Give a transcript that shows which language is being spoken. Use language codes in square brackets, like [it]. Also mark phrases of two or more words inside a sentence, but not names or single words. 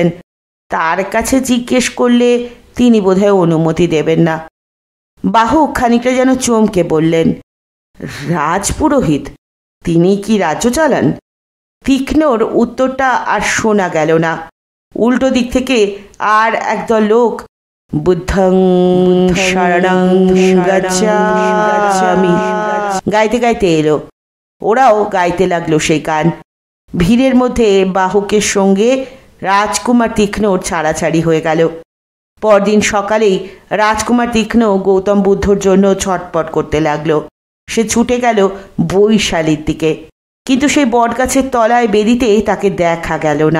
[bn] তার কাছে জিজ্ঞেস করলে তিনি বোধহয় অনুমতি দেবেন না। বাহুক খানিকটা যেন চমকে বললেন, রাজপুরোহিত? তিনি কি রাজ্য চালান? তীক্ষ্ণর উত্তরটা আর শোনা গেল না। উল্টো দিক থেকে আর একদল লোক [pi] বুদ্ধং শরণং গচ্ছামি [bn] গাইতে গাইতে এলো। ওরাও গাইতে লাগলো সেই গান। ভিড়ের মধ্যে বাহুকের সঙ্গে রাজকুমার তীক্ষ্ণর ছাড়াছাড়ি হয়ে গেল। পরদিন সকালেই রাজকুমার তীক্ষ্ণ গৌতম বুদ্ধর জন্য ছটপট করতে লাগলো। সে ছুটে গেল বৈশালীর দিকে, কিন্তু সেই বটগাছের তলায় বেদিতে তাকে দেখা গেল না।